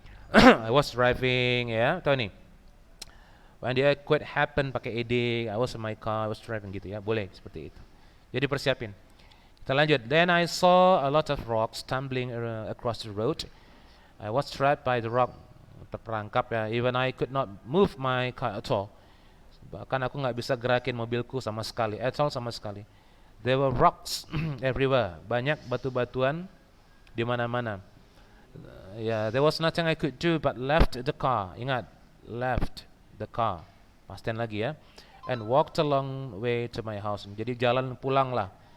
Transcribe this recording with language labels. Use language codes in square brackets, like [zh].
[en] I was driving ya, [id] tahu nih. [en] When the earthquake happen pakai ed, I was in my car, I was driving gitu ya. [id] Boleh seperti itu. Jadi persiapin. Kita lanjut. [en] Then I saw a lot of rocks tumbling across the road. I was trapped by the rock. [id] Terperangkap ya. [en] Even I could not move my car at all. [id] Bahkan aku nggak bisa gerakin mobilku sama sekali. At all sama sekali. [en] There were rocks everywhere. [id] Banyak batu-batuan di mana-mana. [en] Yeah, there was nothing I could do but left the car. Ingat, left the car. [id] Pastiin lagi ya. [en] And walked a long way to my house. [id] Jadi jalan pulang lah.